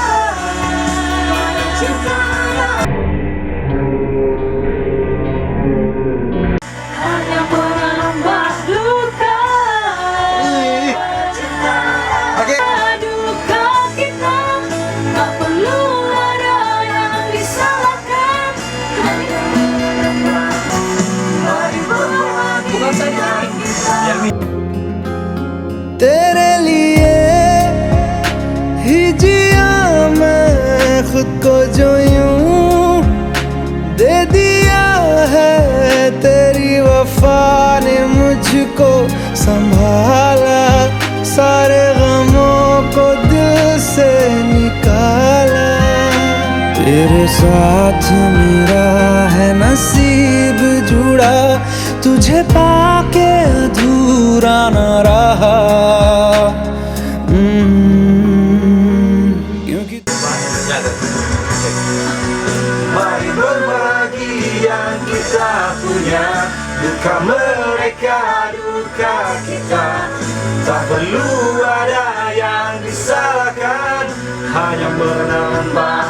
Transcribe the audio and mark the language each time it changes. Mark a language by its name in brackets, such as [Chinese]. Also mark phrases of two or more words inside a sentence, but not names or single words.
[Indonesian] Cinta hanya menambah luka. Oke. Duka kita. Tak perlu ada yang disalahkan, hanya menambah. Mari berbagi Bukan saya. yang kita. [Hindi] तेरे लिए ही जिया मैं खुद को जो यूं दे दिया है, तेरी वफा ने मुझको संभाला, सारे गमों को दिल से निकाला। तेरे साथ मेरा है नसीब जुड़ा, तुझे पाके अधूरा न रहा। क्योंकि [Indonesian] Mari berbagi yang kita punya, duka mereka, duka kita. Tak perlu ada yang disalahkan, hanya menambah.